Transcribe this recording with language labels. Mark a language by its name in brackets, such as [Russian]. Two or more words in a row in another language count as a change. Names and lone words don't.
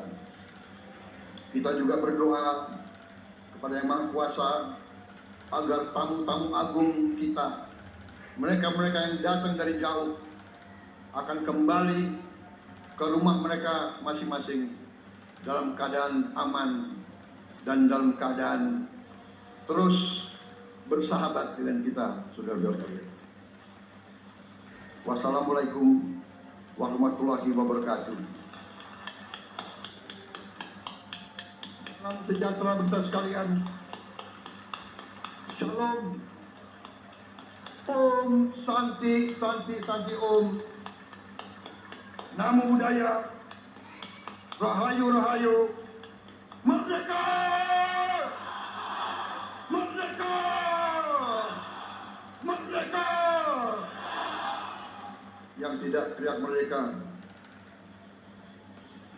[Indonesian] Kita juga berdoa kepada Yang Maha Kuasa agar tamu-tamu agung kita, mereka-mereka yang datang dari jauh, akan kembali ke rumah mereka masing-masing dalam keadaan aman dan dalam keadaan terus bersahabat dengan kita, saudara-saudara. [Arabic] وَالسَّلَامُ عَلَيْكُمْ وَرَحْمَةُ اللهِ وَبَرَكَاتُهُ. [Indonesian] Salam sejahtera bagi sekalian. Shalom. [Sanskrit] ॐ शान्ति शान्ति शान्ति ॐ. [Pali] Namo Buddhaya. [Javanese] Rahayu, Rahayu. [Indonesian] Merdeka! Merdeka! Merdeka! Yang tidak teriak merdeka